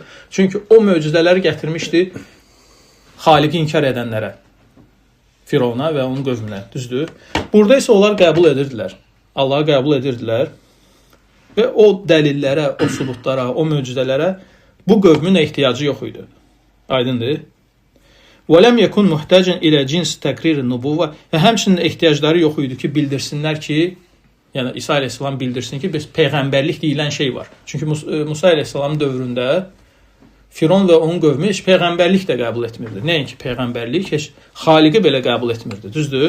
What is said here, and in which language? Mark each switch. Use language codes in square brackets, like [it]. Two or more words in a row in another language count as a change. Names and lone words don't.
[az] Çünki o möcüzələri gətirmişdi Xaliqi inkar edənlərə, Firavuna və onun qövmünə, düzdür? Burada isə onlar qəbul edirdilər, Allahı qəbul edirdilər və o dəlillərə, o subutlara, o möcüzələrə bu qövmün ehtiyacı yox idi. Aydındır? [ar] وَلَمْ يَكُنْ مُحْتَاجًا إِلَى جِنْسِ تَقْرِيرِ النُّبُوَّةِ [az] və həmçinin ehtiyacları yox idi ki, bildirsinlər ki, Yəni İsa əleyhissalam bildirsin ki, biz peyğəmbərlik deyilən şey var. Çünki Musa əleyhissalamın dövründə Firon və onun qövmü heç peyğəmbərlik də qəbul etmirdi. Nəinki peyğəmbərlik, heç xaliqi belə qəbul etmirdi. Düzdür?